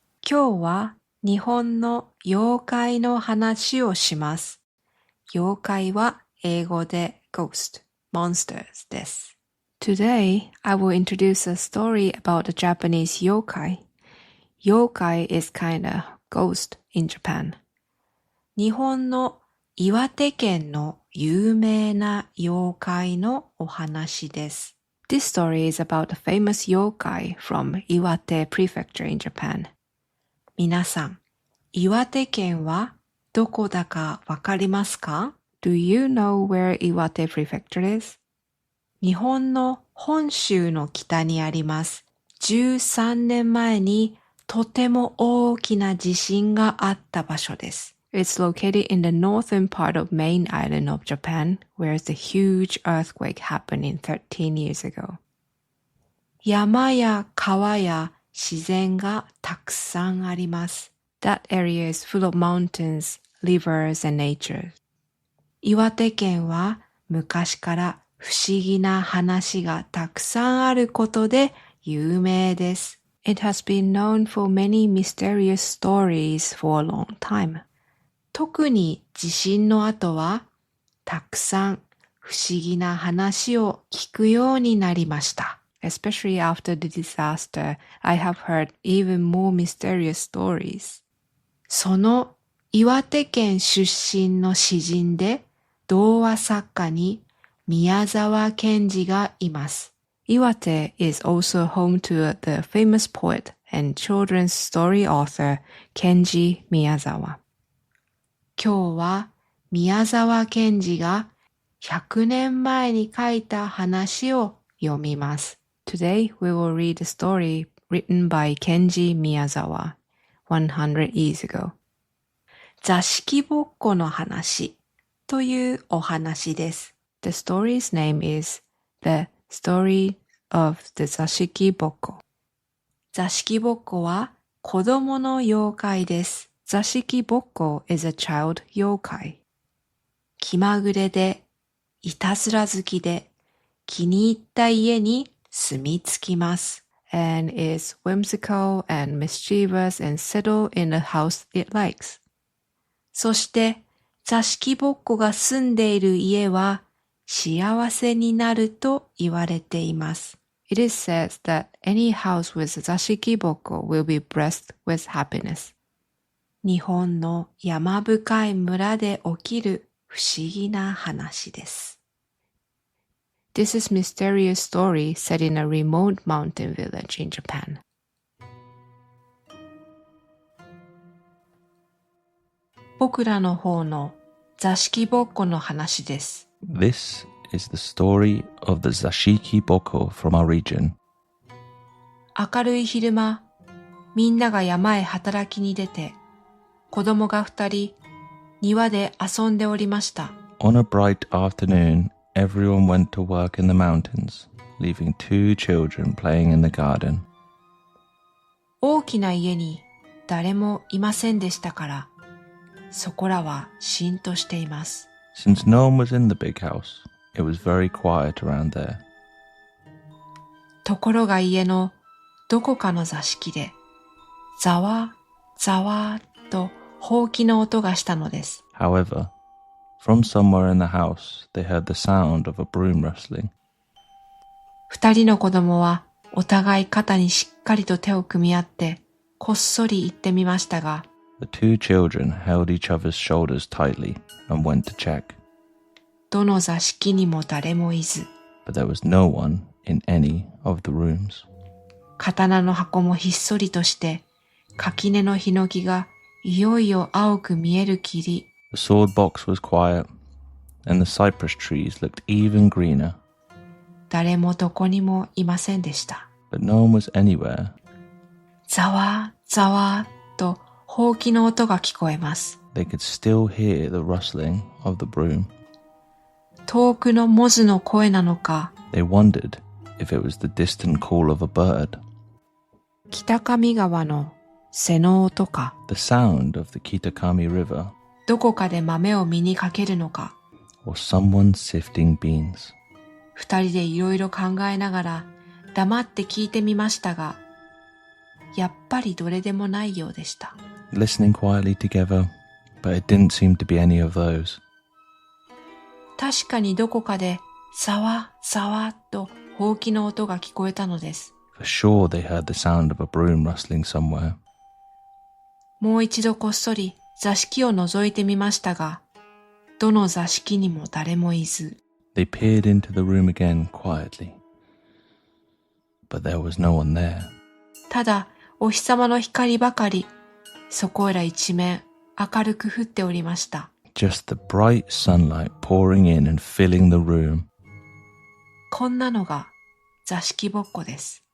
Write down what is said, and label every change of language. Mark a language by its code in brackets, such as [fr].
[ja] 今日は日本の妖怪の話をします。妖怪は英語で [en] ghost, monsters [ja] です。 [en] Today, I will introduce a story about a Japanese yokai. Yokai is kinda ghost in Japan. [ja] 日本の岩手県の有名な妖怪のお話です。 [en] This story is about a famous yokai from Iwate Prefecture in Japan. [ja] 皆さん、岩手県はどこだかわかりますか？ [en] Do you know where Iwate Prefecture is? [ja] 日本の本州の北にあります。 13年前にとても大きな地震があった場所です。 [en] It's located in the northern part of main island of Japan, where the huge earthquake happened in 13 years ago. [ja] 山や川や自然がたくさんあります。 [en] That area is full of mountains, rivers, and nature. [ja] 岩手県は昔から不思議な話がたくさんあることで有名です。 [en] It has been known for many mysterious stories for a long time. [ja] 特に地震の後はたくさん不思議な話を聞くようになりました。 [en] Especially after the disaster, I have heard even more mysterious stories. [ja] その岩手県出身の詩人で童話作家に宮沢賢治がいます。 [en] Iwate is also home to the famous poet and children's story author Kenjimiyazawa. [ja] 今日は宮沢賢治が100年前に書いた話を読みます。 [en] Today we will read a story written by Kenji Miyazawa 100 years ago. [ja] 座敷ぼっこの話というお話です。 [en] The story's name is The Story of the Zashiki-bokko. [ja] 座敷ぼっこは子供の妖怪です。 [en] Zashiki-bokko is a child yokai. [ja] 気まぐれで、いたずら好きで、気に入った家に住み着きます。 [en] And is whimsical and mischievous and settle in the house it likes. [ja] そして、座敷ぼっこが住んでいる家は幸せになると言われています。 [en] It is said that any house with Zashiki-bokko will be blessed with happiness. [ja] 日本の山深い村で起きる不思議な話です。 [en] This is a mysterious story set in a remote mountain village in Japan. [ja] 僕らの方の座敷ぼっこの話です。 [en] This is the story of the Zashiki-bokko from our region. [ja] 明るい昼間、みんなが山へ働きに出て、子供が2人、庭で遊んでおりました。 [en] On a bright afternoon, everyone went to work in the mountains, leaving 2 children playing in the garden. [ja] 大きな家に誰もいませんでしたから、そこらはしんとしています。 [en] Since no one was in the big house, it was very quiet around there. [ja] ところが家のどこかの座敷で、ざわざわとほうきの音がしたのです。 [en] However, from somewhere in the house, they heard the sound of a broom rustling. [ja] 2人の子供はお互い肩にしっかりと手を組み合って、こっそり行ってみましたが、 [en] The 2 children held each other's shoulders tightly and went to check. [ja] どの座敷にも誰もいず、 [en] But there was no one in any of the rooms. [ja] 刀の箱もひっそりとして、垣根のヒノキがいよいよ青く見えるきり。 [en] The sword box was quiet, and the cypress trees looked even greener. [ja] 誰もどこにもいませんでした。 [en] But no one was anywhere. [ja] ざわざわとほうきの音が聞こえます。 [en] They could still hear the rustling of the broom. [ja] 遠くのモズの声なのか、 [en] They wondered if it was the distant call of a bird. [ja] 北上川の瀬の音か、 [en] The sound of the Kitakami River, [ja] どこかで豆を実にかけるのか、 [en] or someone sifting beans. [ja] 2人でいろいろ考えながら黙って聞いてみましたが、やっぱりどれでもないようでした。 [en] Listening quietly together, but it didn't seem to be any of those. [ja] 確かにどこかでさわさわとほうきの音が聞こえたのです。 [en] For sure they heard the sound of a broom rustling somewhere. [ja] もう一度こっそり座敷を覗いてみましたが、どの座敷にも誰もいず。 [en] They peered into the room again quietly, but there was no one there. [ja] ただお日様の光ばかり、そこら一面明るく降っておりました。 [en] Just the bright sunlight pouring in and filling the room. [ja] こんなのが座敷ぼっこです。